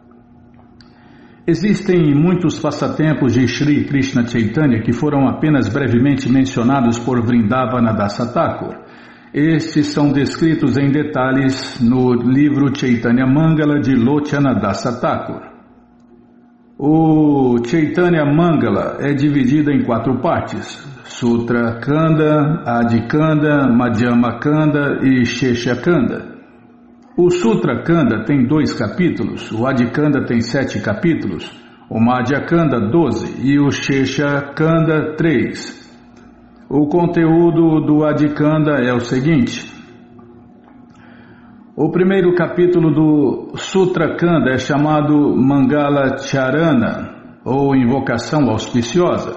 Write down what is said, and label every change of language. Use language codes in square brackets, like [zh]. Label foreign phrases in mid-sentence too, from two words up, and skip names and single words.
[pt] Existem muitos passatempos de Shri Krishna Chaitanya que foram apenas brevemente mencionados por Vrindavana Dasa Thakur. Estes são descritos em detalhes no livro Chaitanya Mangala de Lochanadasa Thakur. O Chaitanya Mangala é dividido em 4 partes: Sutra Kanda, Adi Kanda, Madhyama Kanda e Shesha Kanda. O Sutra Kanda tem 2 capítulos, o Adi Kanda tem 7 capítulos, o Madhya Kanda 12 e o Shesha Kanda 3. O conteúdo do Adi Kanda é o seguinte: o primeiro capítulo do Sutra Kanda é chamado Mangala Charana, ou Invocação Auspiciosa.